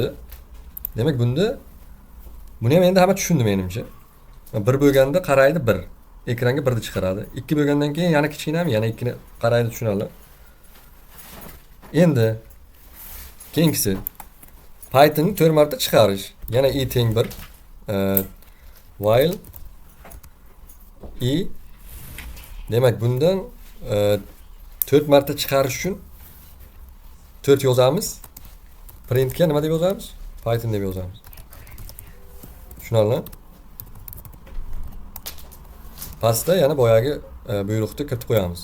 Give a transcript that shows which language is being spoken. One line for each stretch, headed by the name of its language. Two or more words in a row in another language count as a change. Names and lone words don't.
Uzbek: Demak bunda buni ham endi hamma tushundi menimcha. 1 bo'lganda qaraydi 1. Ekranga 1 ni chiqaradi. 2 bo'lgandan keyin yana kichkinami, yana 2 ni qaraydi, tushunarlar. Endi keyingisi Python'ni 4 marta chiqarish. Yana i teng 1. While i demak bundan 4 marta chiqarish uchun 4 yozamiz. Printga nima deb yozamiz? Python deb yozamiz. Tushunarlar? Pastda yana boyagi buyruqni kiritib qo'yamiz.